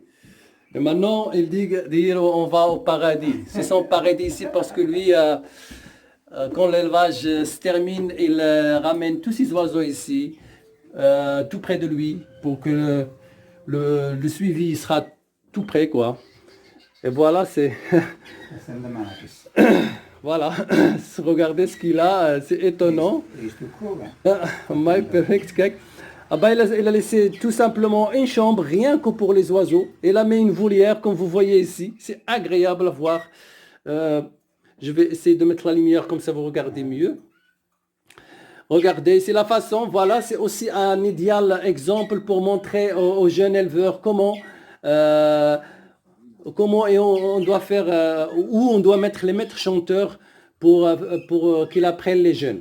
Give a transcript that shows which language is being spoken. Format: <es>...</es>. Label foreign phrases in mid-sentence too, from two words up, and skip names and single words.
<fr>Et maintenant, il dit on va au paradis. C'est son paradis ici parce que lui, quand l'élevage se termine, il ramène tous ses oiseaux ici, tout près de lui, pour que le suivi sera tout près, quoi. Et voilà, c'est...</fr> <nl>Dat zijn de maatjes.</nl> <fr>Voilà, regardez ce qu'il a, c'est étonnant.</fr> <nl>Is te goed, hè? Ouais, perfect, kijk.</nl> <fr>Ah bah, il a laissé tout simplement une chambre, rien que pour les oiseaux. Il a mis une volière, comme vous voyez ici. C'est agréable à voir. Je vais essayer de mettre la lumière, comme ça vous regardez mieux. Regardez, c'est la façon, voilà, c'est aussi un idéal exemple pour montrer aux jeunes éleveurs comment on doit faire, où on doit mettre les maîtres chanteurs pour qu'ils apprennent les jeunes.</fr>